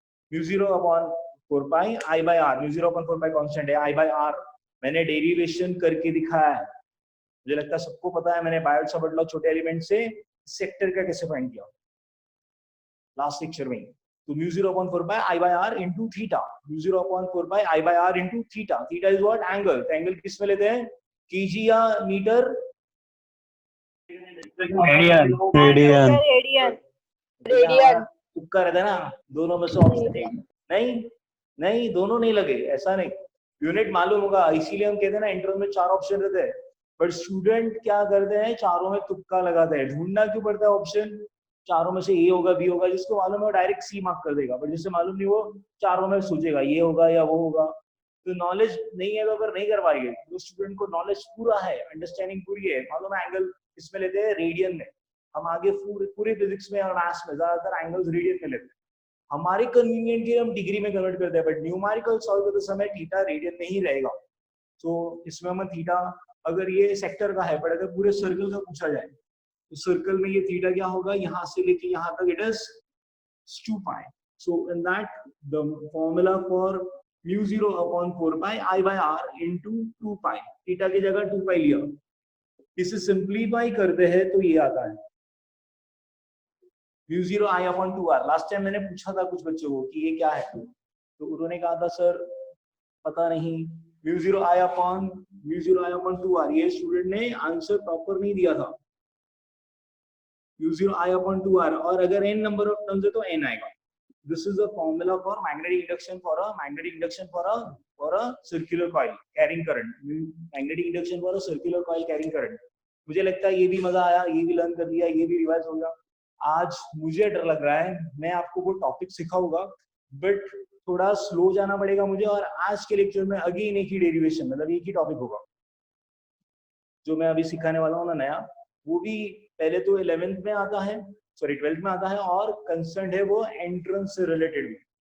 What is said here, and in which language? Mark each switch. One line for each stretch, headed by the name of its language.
Hindi: Mu 0/4 pi I by R, mu 0/4 pi constant है, I by R मैंने derivation करके दिखाया है। मुझे लगता है सबको पता है, मैंने बायट-सावर्ट लॉ छोटे एलिमेंट से सेक्टर का कैसे फाइंड किया लास्ट लेक्चर में। तो mu 0/4 pi I by R into theta, mu 0/4 pi I by R into theta. Theta is what, angle. Angle किस में लेते हैं, केजी या मीटर, रेडियन रेडियन रेडियन तुक्का रहता है ना, दोनों में से ऑप्शन नहीं, दोनों नहीं लगे, ऐसा नहीं। यूनिट मालूम होगा, इसीलिए हम कहते हैं ना इंटरव्यू में 4 ऑप्शन रहते हैं, बट स्टूडेंट क्या करते हैं, चारों में तुक्का लगाते हैं। ढूंढना क्यों पड़ता है ऑप्शन, चारों में से ए होगा बी होगा, जिसको मालूम है वो डायरेक्ट सी मार्क कर देगा, बट जिससे मालूम नहीं वो चारों में सोचेगा ये होगा या वो होगा। तो नॉलेज नहीं है तो अगर नहीं कर पाएंगे, तो स्टूडेंट को नॉलेज पूरा है, अंडरस्टैंडिंग पूरी है, मालूम है एंगल इसमें लेते हैं रेडियन में, हम आगे पूरे फिजिक्स में और मैथ्स में ज्यादातर एंगल्स रेडियन में लेते हैं, हमारे कन्वीनियंट के हम डिग्री में कन्वर्ट करते हैं, बट न्यूमेरिकल सॉल्व करते समय थीटा रेडियन में ही रहेगा। तो इसमें हम थीटा, अगर ये सेक्टर का है, बट अगर पूरे सर्कल का पूछा जाए तो सर्कल में ये थीटा क्या होगा, यहाँ से लेके यहाँ तक it is 2 pi.
English: So in that the formula for mu 0 upon 4 pi I by r into 2 pi,
Hindi: theta की जगह 2 पाई लिया, इसे सिंप्लीफाई करते हैं तो ये आता है mu 0 I upon 2 r। Last time मैंने पूछा था कुछ बच्चों को कि ये क्या है, तो उन्होंने कहा था सर पता नहीं, mu 0 I upon 2 r, ये स्टूडेंट ने आंसर प्रॉपर नहीं दिया था, mu 0 I upon 2 r, और अगर n नंबर ऑफ टर्म्स है तो n आएगा।
English: This is the formula for magnetic induction for a circular coil carrying current, magnetic induction for a circular coil carrying current।
Hindi: मुझे लगता है ये भी मजा आया, ये भी लर्न कर लिया, ये भी रिवाइज हो गया। आज मुझे डर लग रहा है, मैं आपको वो टॉपिक सिखाऊंगा बट थोड़ा स्लो जाना पड़ेगा मुझे, और आज के लेक्चर में अगेन एक ही डेरिवेशन, मतलब एक ही टॉपिक होगा जो मैं अभी सिखाने वाला हूँ ना नया, वो भी पहले तो 11th में आता है, सॉरी 12th में आता है, और कंसर्न है वो एंट्रेंस से रिलेटेड भी।